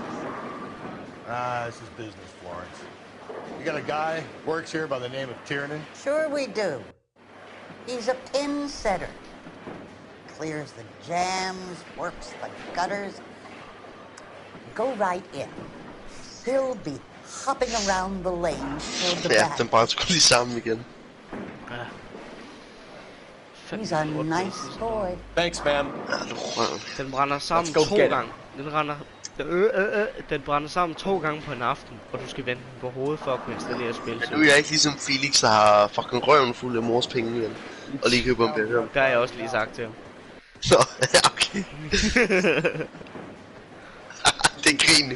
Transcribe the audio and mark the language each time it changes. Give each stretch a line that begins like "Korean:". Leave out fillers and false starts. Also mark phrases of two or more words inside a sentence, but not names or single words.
English: This is business, Florence. You got a guy works here by the name of Tiernan? Sure we do. He's a pin setter. Clears the jams, works the gutters. Go right in. He'll be hopping around the lane toward the back.
Danish: Den brænder sgu lige sammen igen.
English: He's a nice boy. Thanks, ma'am.
Danish: Den brænder sammen 2 gange. Den brænder sammen 2 gange på en aften, og du skal vende den på hovedet for at kunne installere spil. Men nu er jeg ikke ligesom Felix, der har fucking røven fuld af mors penge igen. Og lige køber en billede. Det har jeg også lige sagt til ham. Nå, ja, okay. Det er grin.